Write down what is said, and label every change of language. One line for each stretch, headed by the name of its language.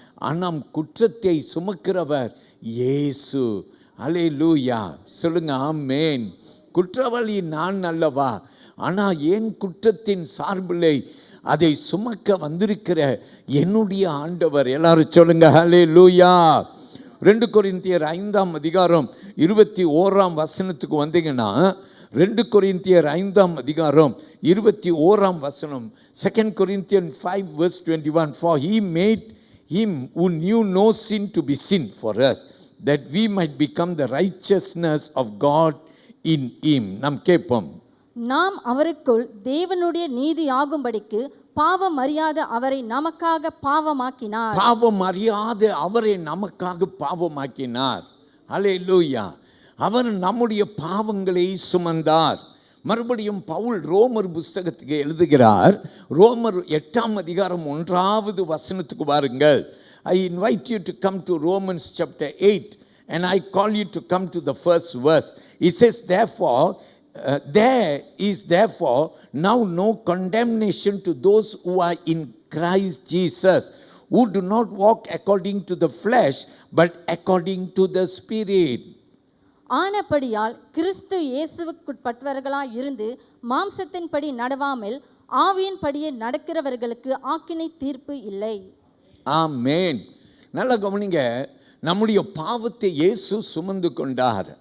Tamil: ஆனால் குற்றத்தை சுமக்கிறவர் இயேசு. ஹல்லேலூயா சொல்லுங்க, ஆமென். குற்றவாளி நான் அல்லவா? ஆனால் என் குற்றத்தின் சார்பில்லை, அதை சுமக்க வந்திருக்கிற என்னுடைய ஆண்டவர். எல்லாரும் சொல்லுங்க ஹல்லேலூயா. 2 கொரிந்தியர் 5ஆம் அதிகாரம் 21ஆம் வசனத்துக்கு வந்தீங்கன்னா, 2 கொரிந்தியர் 5ஆம் அதிகாரம் 21ஆம் வசனம்,
English: 2 Corinthians 5:21, for he made him who knew no sin to be sin for us, that we might become the righteousness of God in him.
Tamil: நாம் கேட்போம், நாம் அவருக்குள் தேவனுடைய நீதி ஆகும்படிக்கு பாவம் அறியாத அவரை நமக்காக பாவமாக்கினார். பாவம் அறியாத அவரை நமக்காக பாவமாக்கினார். ஹல்லேலூயா! அவர் நம்முடைய பாவங்களை சுமந்தார். மறுபடியும் பவுல் ரோமர் புஸ்தகத்துக்கு எழுதுகிறார். ரோமர் 8ஆம் அதிகாரம் 1வது வசனத்துக்கு வாருங்கள்.
English: I invite you to come to Romans chapter 8 and I call you to come to the first verse. It says, therefore, there is therefore now no condemnation to those who are in Christ Jesus, who do not walk according to the flesh, but according to the Spirit.
Tamil: ஆனபடியால் கிறிஸ்து இயேசுவுக்குட்பட்டவர்களாய் இருந்து மாம்சத்தின்படி நடவாமல் ஆவியின்படியே நடக்கிறவர்களுக்கு ஆக்கினை தீர்ப்பு இல்லை. ஆமென். நல்லா கவனிங்க, நம்முடைய பாவத்தை இயேசு சுமந்து கொண்டார்.